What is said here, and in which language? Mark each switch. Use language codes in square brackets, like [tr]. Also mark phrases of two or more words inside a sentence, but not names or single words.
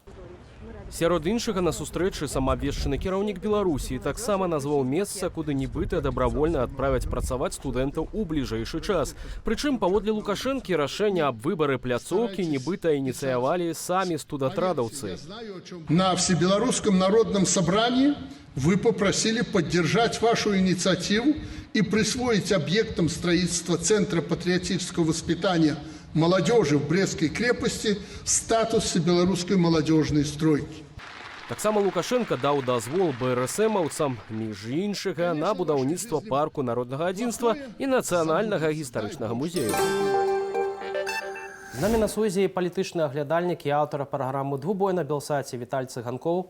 [be] Сярод іншага на сустрэчы самаабвешчаны кіраўнік Беларусі таксама назваў месца, куды нібыта дабравольна адправяць працаваць студэнтаў у бліжэйшы час. Прычым, паводле Лукашэнкі, рашэнне аб выбары пляцоўкі нібыта ініцыявалі самі студатрадаўцы. [ru] На Всебелорусском народном собрании вы попросили поддержать вашу инициативу и присвоить объектам строительства Центра патриотического воспитания молодежи в Брестской крепости статус всебелорусской молодежной стройки. [be] Таксама Лукашенко даў дазвол БРСМаўцам, між іншага, на будаўніцтва парку народнага адзінства і нацыянальнага гістарычнага музею. З намі на сувязі палітычны аглядальнік і аўтара праграмы «Двубой» на Белсаце Віталь Цыганкоў.